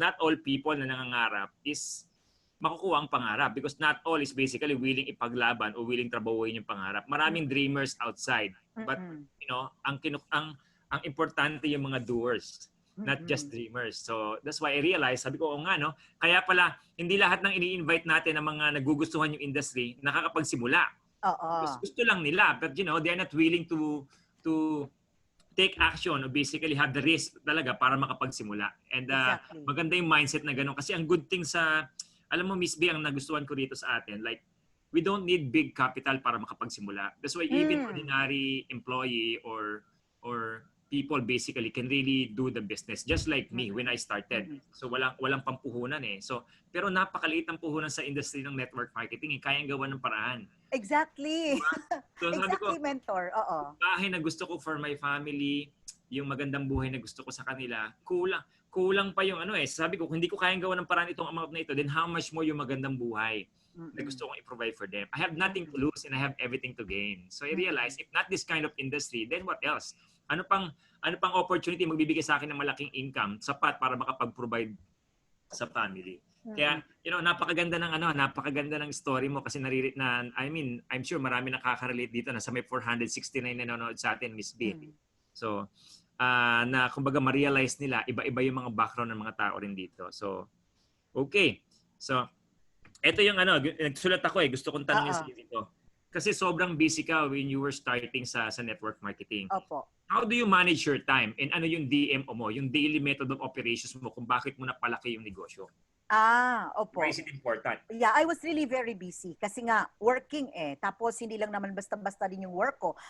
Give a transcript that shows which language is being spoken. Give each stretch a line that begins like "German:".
English: Not all people
Filipino: na nangangarap is makukuha ang pangarap
English: because not all is basically willing
Filipino: ipaglaban o willing trabahuin yung pangarap.
English: Maraming dreamers outside. But, you know,
Filipino: ang importante yung mga
English: doers, not just dreamers. So, that's why I realized, sabi ko, nga, no?
Filipino: Kaya pala, hindi lahat ng ini-invite natin ng mga nagugustuhan yung industry, nakakapagsimula. Gusto lang nila.
English: But, you know, they're not willing to take action or basically have the risk talaga
Filipino: para makapagsimula. And maganda yung mindset na gano'n. Kasi ang good thing alam mo, Miss B, ang nagustuhan ko dito sa atin, like,
English: we don't need big capital
Filipino: para makapagsimula.
English: That's why even ordinary employee or people basically can really do the business. Just like me when I started.
Filipino: So walang pampuhunan eh. So, pero napakaliit ang puhunan sa industry ng network marketing. Kayang gawa ng paraan.
English: Exactly. So, exactly, ko, mentor. Oo.
Filipino: Bahay na gusto ko
English: for my family,
Filipino: yung magandang buhay na gusto ko sa kanila, kulang pa yung sabi ko, kung hindi ko kayang gawa ng paraan itong amount na ito,
English: then how much more
Filipino: yung magandang buhay na gusto kong i-provide for them.
English: I have nothing to lose and I have everything to gain. So I realized, if not this kind of industry, then what else?
Filipino: Ano pang opportunity magbibigay sa akin ng malaking income, sapat para makapag-provide sa family. Kaya, you know, napakaganda ng story mo kasi I'm sure marami nakaka-relate dito na sa may 469 na nanonood sa atin, Miss B. So, na kumbaga ma-realize nila, iba-iba yung mga background ng mga tao rin dito. So, okay. So, ito yung nagsulat ako gusto kong tanongin sa dito. Kasi sobrang busy ka
English: when you were starting
Filipino: sa network marketing. Opo.
English: How do you manage your time?
Filipino: And ano yung DMO mo, yung daily method of operations mo kung bakit mo napalaki yung negosyo? Opo.
English: Why is it important? Yeah, I was really very busy
Filipino: kasi nga working Tapos hindi lang naman basta-basta din yung work ko.